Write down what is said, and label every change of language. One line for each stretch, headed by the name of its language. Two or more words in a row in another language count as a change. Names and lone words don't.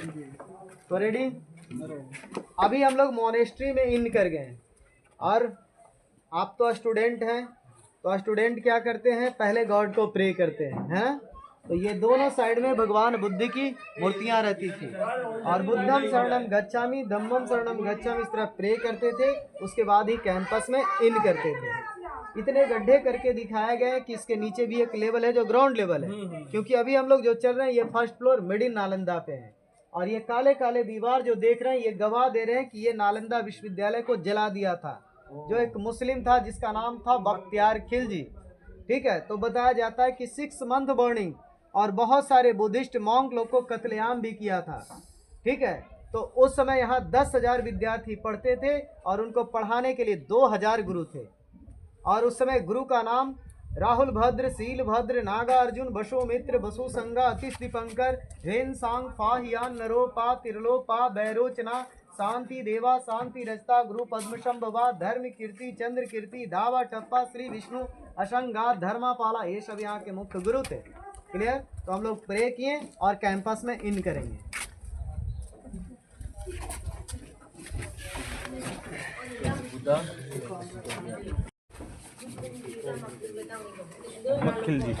Hindi: तो रेडी। अभी हम लोग मोनेस्ट्री में इन कर गए, और आप तो स्टूडेंट हैं, तो स्टूडेंट क्या करते हैं, पहले गॉड को प्रे करते हैं। तो ये दोनों साइड में भगवान बुद्ध की मूर्तियां रहती थी, और
Pali: बुद्धम शरणम गच्छामि धम्मम शरणम गच्छामि
Hindi: इस तरह प्रे करते थे। उसके बाद ही कैंपस में इन करते थे। इतने गड्ढे करके दिखाया गया है कि इसके नीचे भी एक लेवल है जो
English: ground level
Hindi: है, क्योंकि अभी हम लोग जो चल रहे हैं ये
English: first floor mid in
Hindi: नालंदा पे है। और ये काले काले दीवार जो देख रहे हैं ये गवाह दे रहे हैं कि ये नालंदा विश्वविद्यालय को जला दिया था, जो एक मुस्लिम था जिसका नाम था बख्तियार खिलजी, ठीक है। तो बताया जाता है कि 6
English: month burning
Hindi: और बहुत सारे
English: Buddhist monk
Hindi: लोग को कत्लेआम भी किया था, ठीक है। तो उस समय यहाँ 10,000 विद्यार्थी पढ़ते थे और उनको पढ़ाने के लिए 2,000 गुरु थे। और उस समय गुरु का नाम राहुल भद्र, शील भद्र, नागा अर्जुन, बसुमित्र, बसु संगा, अतिश दीपंकर, हेन सांग, फाहियान, नरोपा, तिरलोपा, बैरोचना, शांति देवा शांति रजता गुरु पद्मशंभवा धर्म कीर्ति चंद्र कीर्ति धावा टप्पा श्री विष्णु अशंगा धर्मापाला, ये सब यहाँ के मुख्य गुरु थे। क्लियर? तो हम लोग प्रे किए और कैंपस में इन करेंगे। मक्खिल जी